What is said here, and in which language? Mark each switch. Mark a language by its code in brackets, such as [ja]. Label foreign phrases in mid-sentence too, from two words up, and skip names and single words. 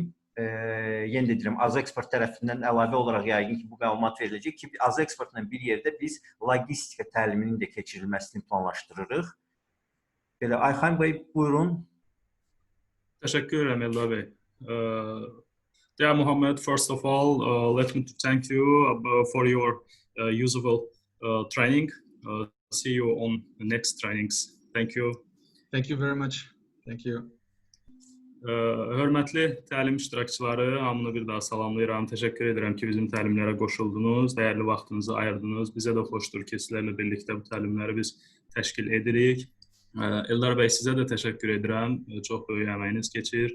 [az] Yenə də deyirəm, AzExport tərəfindən əlavə olaraq yəqin ki, bu məlumat veriləcək ki, AzExportla bir yerdə biz logistika təliminin də keçirilməsini planlaşdırırıq. Belə, Ayxan bəy, buyurun. Təşəkkür edirəm, Eldar bəy. [en] Yeah, Muhammed, first of all, let me thank you for your usable training. See you on the next trainings. Thank you. Thank you very much. Thank you. [az] Hörmətli təlim iştirakçıları, hamını bir daha salamlayıram. Təşəkkür edirəm ki, bizim təlimlərə qoşuldunuz, dəyərli vaxtınızı ayırdınız. Bizə də xoşdur ki, sizlərlə birlikdə bu təlimləri biz təşkil edirik. Eldar bəy, sizə də təşəkkür edirəm. Çox böyük əməyiniz keçir.